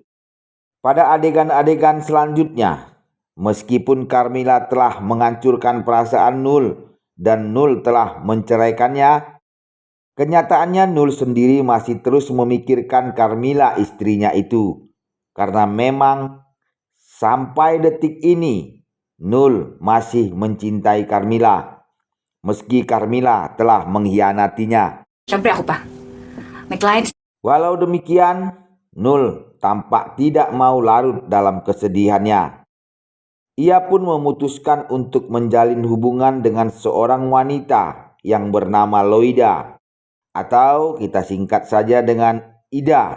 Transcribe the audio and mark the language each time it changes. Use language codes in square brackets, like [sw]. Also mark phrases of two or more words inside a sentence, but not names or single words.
[id] Pada adegan-adegan selanjutnya, meskipun Carmila telah menghancurkan perasaan Nul dan Nul telah menceraikannya, kenyataannya Nul sendiri masih terus memikirkan Carmila, istrinya itu. Karena memang sampai detik ini Nul masih mencintai Carmila, meski Carmila telah mengkhianatinya. [tl] Siyempre ako pa. May clients. [id] Walau demikian, Nul tampak tidak mau larut dalam kesedihannya. Ia pun memutuskan untuk menjalin hubungan dengan seorang wanita yang bernama Loida, atau kita singkat saja dengan Ida.